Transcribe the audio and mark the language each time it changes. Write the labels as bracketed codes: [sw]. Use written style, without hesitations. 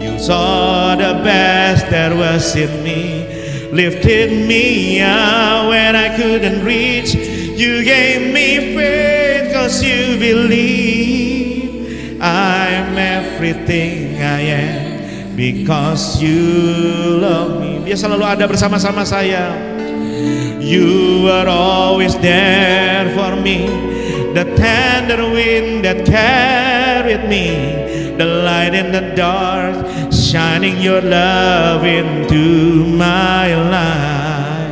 [en] You saw the best that was in me, lifted me up when I couldn't reach. You gave me faith 'cause you believe I'm everything I am because you love me. [id] Dia selalu ada bersama-sama saya. [en] You are always there for me. The tender wind that carried me, the light in the dark, shining your love into my life.